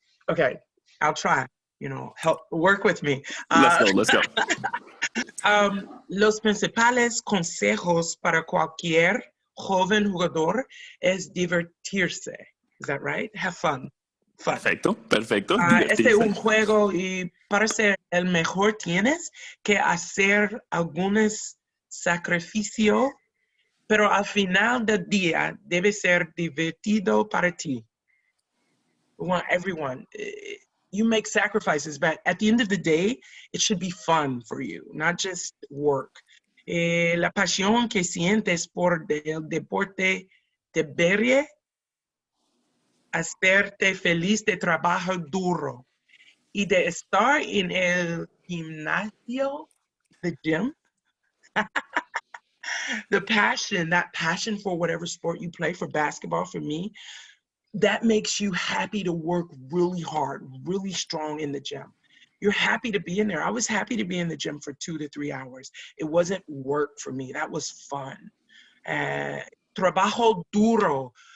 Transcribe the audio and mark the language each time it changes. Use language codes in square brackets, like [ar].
[en] Okay, I'll try, help work with me. Let's go. [es] Los principales consejos para cualquier joven jugador es divertirse. [en] Is that right? Have fun. [es] Perfecto. Este es un juego y para ser el mejor tienes que hacer algunos sacrificios, pero al final del día debe ser divertido para ti. [en] We want everyone. You make sacrifices, but at the end of the day, it should be fun for you, not just work. [es] La pasión que sientes por el deporte debería hacerte feliz de trabajo duro y de estar en el gimnasio, the gym. [en] That passion for whatever sport you play, for basketball, for me, that makes you happy to work really hard, really strong in the gym. You're happy to be in there. I was happy to be in the gym for 2 to 3 hours. It wasn't work for me. That was fun. [es] Trabajo duro.